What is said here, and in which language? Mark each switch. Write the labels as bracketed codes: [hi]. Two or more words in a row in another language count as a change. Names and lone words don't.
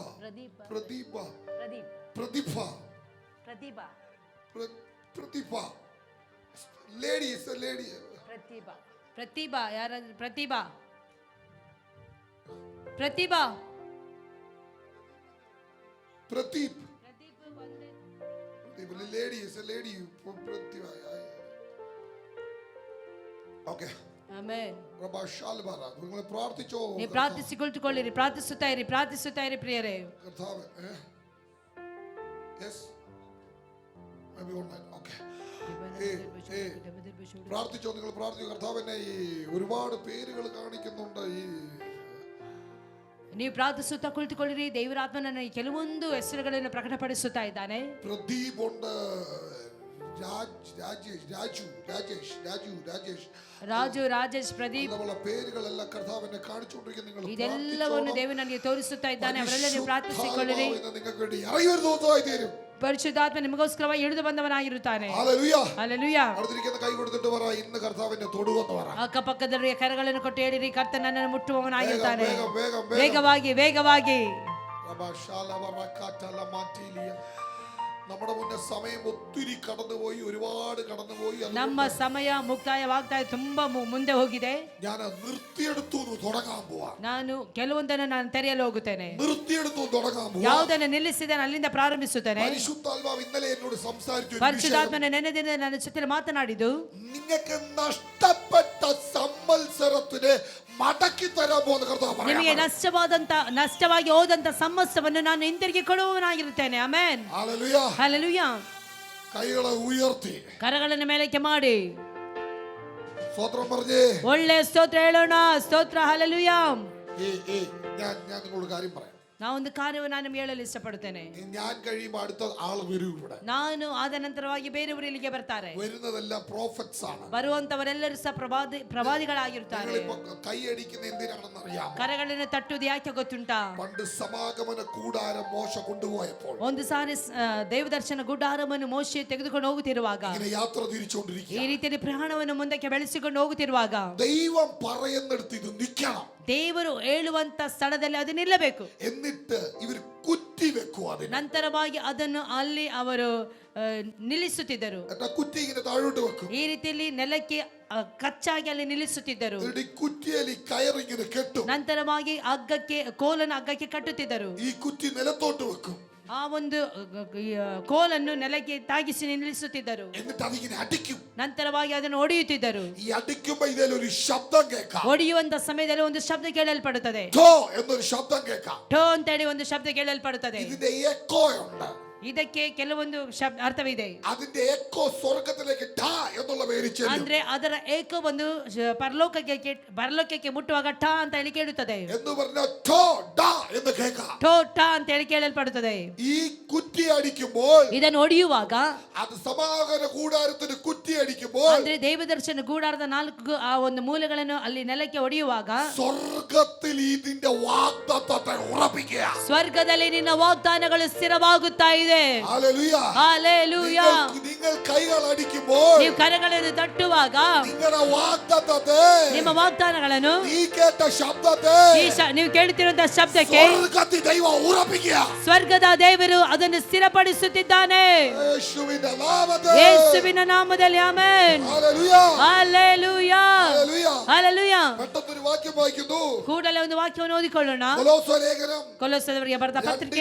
[en] പ്രതിഭ Ladies, lady. [kn] ಪ್ರತಿಭಾ ಪ್ರತಿಭಾ ಯಾರಾದ್ರೂ ಪ್ರತಿಭಾ ಪ್ರತಿಭಾ Pradeep. ಪ್ರದೀಪ್ ಒಂದೇ [en] Lady is a lady. Pratibha. Okay. [kn] ಆಮೆನ್. Rabba Shalbara. [ml] നിങ്ങൾ പ്രാർത്ഥിച്ചോ? [kn] ನೀವು ಪ್ರಾರ್ಥಿಸಿಕೊಳ್ಳಿರಿ, ಪ್ರಾರ್ಥಿಸುತ್ತಾ ಇರಿ ಪ್ರಿಯರೇ. [ml] കർത്താവേ. [en] Yes. Maybe one night. Okay. [ml] പ്രാർത്ഥിച്ചോ? നിങ്ങൾ പ്രാർത്ഥിച്ചു. കർത്താവിനെ ഈ ഒരുപാട് പേരുകൾ കാണിക്കുന്നുണ്ട്. ഈ [kn] ನೀವು ಪ್ರಾರ್ಥಿಸುತ್ತಾ ಕುಳಿತುಕೊಳ್ಳಿರಿ. ದೇವರ ಆತ್ಮನನ್ನು ಕೆಲವೊಂದು ಹೆಸರುಗಳನ್ನು ಪ್ರಕಟಪಡಿಸುತ್ತಾ ಇದ್ದಾನೆ. [ml] പ്രദീപ് ഉണ്ട്, [kn] ರಾಜೇಶ್ ಪ್ರದೀಪ್ [ml] നമ്മളെ പേരുകളെല്ലാം കർത്താവിനെ കാണിച്ചുകൊണ്ടിരിക്കുന്ന നിങ്ങൾ [kn] ಇದೆಲ್ಲವನ್ನು ದೇವರು ನನಗೆ ತೋರಿಸುತ್ತಾ ಇದ್ದಾನೆ. ಅವರೆಲ್ಲ ನೀವು ಪ್ರಾರ್ಥಿಸಿಕೊಳ್ಳಿರಿ. [ml] നിങ്ങൾക്ക് വേണ്ടി ഇറങ്ങി വരുന്ന ദിവസമായി തീരും. [kn] ಪರಿಶುದ್ಧಾತ್ಮ ನಿಮಗೋಸ್ಕರವಾಗಿ ಇಳಿದು ಬಂದವನಾಗಿರುತ್ತಾನೆ. [ml] ഹല്ലേലൂയ. [kn] ಹಲ್ಲೆಲೂಯ. [ml] അടുത്തിരിക്കുന്ന കൈ കൊടുത്തിട്ട് പറ, ഇന്ന് കർത്താവിനെ തൊടുവെന്ന് പറ. [kn] ಅಕ್ಕಪಕ್ಕದವರಿಗೆ ಕರಗಳನ್ನು ಕೊಟ್ಟು ಹೇಳಿರಿ, ಕರ್ತನು ನನ್ನನ್ನು ಮುಟ್ಟುವವನಾಗಿರುತ್ತಾನೆ. [ml] വേഗം [kn] ವೇಗವಾಗಿ [ml] നമ്മുടെ മുന്നേ സമയം ഒത്തിരി കടന്നുപോയി, ഒരുപാട് കടന്നുപോയി. [kn] ನಮ್ಮ ಸಮಯ ಮುಕ್ತಾಯವಾಗ್ತಾ ಇದೆ, ತುಂಬಾ ಮುಂದೆ ಹೋಗಿದೆ. [ml] ഞാൻ നിർത്തിയെടുത്തു തുടങ്ങാൻ പോവാ. [kn] ನಾನು ಕೆಲವೊಂದನ್ನು ನಾನು ತೆರೆಯಲು ಹೋಗುತ್ತೇನೆ. [ml] നിർത്തിയെടുത്തു തുടങ്ങാൻ പോവാ. [kn] ಯಾವುದನ್ನು ನಿಲ್ಲಿಸಿದ್ದೇನೆ ಅಲ್ಲಿಂದ ಪ್ರಾರಂಭಿಸುತ್ತೇನೆ. [ml] പരിശുദ്ധാത്മാവ് ഇന്നലെ എന്നോട് സംസാരിച്ചു. [kn] ಪರಿಶುದ್ಧಾತ್ಮನ ನೆನ್ನೆ ದಿನ ನನ್ನ ಜೊತೆ ಮಾತನಾಡಿದ್ದು, [ml] നിങ്ങൾക്ക് നഷ്ടപ്പെട്ട സംവത്സരത്തിന് മടക്കി തരാൻ പോകുന്ന കർത്താവ് [kn] ನಿಮಗೆ ನಷ್ಟವಾಗಿ ಹೋದಂತ ಸಮಸ್ತವನ್ನು ನಾನು ಹಿಂತಿರುಗಿ ಕೊಡುವವನಾಗಿರುತ್ತೇನೆ. ಆಮೆನ್. [ml] ഹല്ലേലൂയ. [kn] ಹಲ್ಲೆಲೂಯ. [ml] കൈകളെ ഉയർത്തി [kn] ಕರಗಳನ್ನು ಮೇಲಕ್ಕೆ ಮಾಡಿ [ml] സ്തോത്രം പറഞ്ഞേ. [kn] ಒಳ್ಳೆ ಸ್ತೋತ್ರ ಹೇಳೋಣ. ಸ್ತೋತ್ರ. ಹಲ್ಲೆಲೂಯ. [ml] ഞാൻ നിങ്ങളോട് കാര്യം പറയാം. [kn] ನಾವೊಂದು ಕಾರ್ಯವನ್ನು ನಾನು ನಿಮಗೆ ಹೇಳಲು ಇಷ್ಟಪಡುತ್ತೇನೆ. [ml] ഞാൻ കഴിയുമ്പോൾ അടുത്ത ആൾ വരും ഇവിടെ. [kn] ನಾನು ಆದ ನಂತರವಾಗಿ ಬೇರೆಯವರು ಇಲ್ಲಿಗೆ ಬರ್ತಾರೆ. [ml] വരുന്നതെല്ലാം പ്രോഫറ്റ്സ് ആണ്. [kn] ಬರುವಂತವರೆಲ್ಲರೂ ಸಹ ಪ್ರವಾದಿಗಳಾಗಿರುತ್ತಾರೆ. [ml] കൈയടിക്കുന്ന എന്തിനാണെന്ന് അറിയാമോ? [kn] ಕರಗಳನ್ನು ತಟ್ಟುವುದು ಯಾಕೆ ಗೊತ್ತುಂಟಾ? [ml] പണ്ട് സമാഗമന കൂടാരം മോശ കൊണ്ടുപോയപ്പോൾ [kn] ಒಂದು ಸಾರಿ ದೇವದರ್ಶನ ಗುಡಾರವನ್ನು ಮೋಶೆ ತೆಗೆದುಕೊಂಡು ಹೋಗುತ್ತಿರುವಾಗ, [ml] ഇങ്ങനെ യാത്ര തിരിച്ചുകൊണ്ടിരിക്കുക, [kn] ಈ ರೀತಿಯಲ್ಲಿ ಪ್ರಯಾಣವನ್ನು ಮುಂದಕ್ಕೆ ಬೆಳೆಸಿಕೊಂಡು ಹೋಗುತ್ತಿರುವಾಗ, [ml] ദൈവം പറയുന്നിടത്ത് ഇത് നിൽക്കണം. [kn] ದೇವರು ಹೇಳುವಂತ ಸ್ಥಳದಲ್ಲಿ ಅದು ನಿಲ್ಲಬೇಕು. [ml] എന്നിട്ട് ഇവർ കുറ്റി വെക്കുക. [kn] ನಂತರವಾಗಿ ಅದನ್ನು ಅಲ್ಲಿ ಅವರು ನಿಲ್ಲಿಸುತ್ತಿದ್ದರು. [ml] കുറ്റി ഇങ്ങനെ താഴോട്ട് വെക്കും. [kn] ಈ ರೀತಿಯಲ್ಲಿ ನೆಲಕ್ಕೆ ಕಚ್ಚಾಗಿ ಅಲ್ಲಿ ನಿಲ್ಲಿಸುತ್ತಿದ್ದರು. [ml] കുറ്റിಯಲ್ಲಿ കയറിങ്ങനെ കെട്ടും. [kn] ನಂತರವಾಗಿ ಕೋಲನ್ನು ಹಗ್ಗಕ್ಕೆ ಕಟ್ಟುತ್ತಿದ್ದರು. [ml] ഈ കുറ്റി നിലത്തോട്ട് വെക്കും. [kn] ಆ ಒಂದು ಕೋಲನ್ನು ನೆಲಕ್ಕೆ ತಾಗಿಸಿ ನಿಲ್ಲಿಸುತ್ತಿದ್ದರು. [ml] എന്നിട്ട് അതിങ്ങനെ അടിക്കും. [kn] ನಂತರವಾಗಿ ಅದನ್ನು ಹೊಡೆಯುತ್ತಿದ್ದರು. [ml] ഈ അടിക്കുമ്പോൾ ഇതിലൊരു ശബ്ദം കേൾക്കാം. [kn] ಹೊಡೆಯುವಂತ ಸಮಯದಲ್ಲಿ ಒಂದು ಶಬ್ದ ಕೇಳಲ್ಪಡುತ್ತದೆ. [ml] ഠോ എന്നൊരു ശബ്ദം കേൾക്കാം. [kn] ಠೋ ಅಂತ ಹೇಳಿ ಒಂದು ಶಬ್ದ ಕೇಳಲ್ಪಡುತ್ತದೆ. [ml] ഇതിന്റെ എക്കോ ഉണ്ട്. [kn] ಇದಕ್ಕೆ ಕೆಲವೊಂದು ಅರ್ಥವಿದೆ. [ml] അതിന്റെ എക്കോ സ്വർഗ്ഗത്തിലേക്ക് ഠ എന്നുള്ള പേര് ചെല്ലും. [kn] ಅಂದ್ರೆ ಅದರ ಏಕೋ ಒಂದು ಪರಲೋಕಕ್ಕೆ ಮುಟ್ಟುವಾಗ ಠ ಅಂತ ಹೇಳಿ ಕೇಳುತ್ತದೆ. [ml] എന്ന് പറഞ്ഞാൽ ഠോ ഡ എന്ന് കേൾക്കാം. [kn] ಠೋ ಠ ಅಂತ ಹೇಳಿ ಕೇಳಲ್ಪಡುತ್ತದೆ. [ml] ഈ കുറ്റി അടിക്കുമ്പോൾ, [kn] ಇದನ್ನು ಹೊಡೆಯುವಾಗ, [ml] അത് സമാഗമന കൂടാരത്തിന് കുറ്റി അടിക്കുമ്പോൾ, [kn] ಅಂದ್ರೆ ದೇವದರ್ಶನ ಗೂಡಾರದ 4 ಆ ಒಂದು ಮೂಲೆಗಳನ್ನು ಅಲ್ಲಿ ನೆಲಕ್ಕೆ ಹೊಡೆಯುವಾಗ, [ml] സ്വർഗ്ഗത്തിൽ ഇതിന്റെ വാഗ്ദത്തത്തെ ഉറപ്പിക്കുക. [kn] ಸ್ವರ್ಗದಲ್ಲಿ ನಿನ್ನ ವಾಗ್ದಾನಗಳು ಸ್ಥಿರವಾಗುತ್ತಾ ಇದೆ. [ml] ഹല്ലേലൂയ. [kn] ಹಲ್ಲೆಲೂಯ. [ml] നിങ്ങൾ കൈകൾ അടിക്കുമ്പോൾ, [kn] ನೀವು ಕರಗಳನ್ನು ತಟ್ಟುವಾಗ, [ml] നിങ്ങളുടെ വാഗ്ദത്തത്തെ, [kn] ನಿಮ್ಮ ವಾಗ್ದಾನಗಳನ್ನು, [ml] നീ കേട്ട ശബ്ദത്തെ [kn] ನೀವು ಕೇಳುತ್ತಿರುವಂತಹ ಶಬ್ದಕ್ಕೆ [ml] സ്വർഗ്ഗത്തിൽ ദൈവം ഉറപ്പിക്കുക. [kn] ಸ್ವರ್ಗದ ದೇವರು ಅದನ್ನು ಸ್ಥಿರಪಡಿಸುತ್ತಿದ್ದಾನೆ. [ml] യേശുവിന്റെ നാമത്തിൽ. [kn] ಯೇಸುವಿನ ನಾಮದಲ್ಲಿ. ಆಮೆನ್. [ml] ഹല്ലേലൂയ. [kn] ಹಲ್ಲೆಲೂಯ. [ml] ഹല്ലേലൂയ. [kn] ಹಲ್ಲೆಲೂಯ. [ml] പെട്ടെന്നൊരു വാക്യം വായിക്കുന്നു. [kn] ಕೂಡಲೇ ಒಂದು ವಾಕ್ಯವನ್ನು ಓದಿಕೊಳ್ಳೋಣ. [ml] കൊലോസ്യലേഖനം [kn] ಕೊಲೊಸ್ಸದವರಿಗೆ ಬರೆದ ಪತ್ರಿಕೆ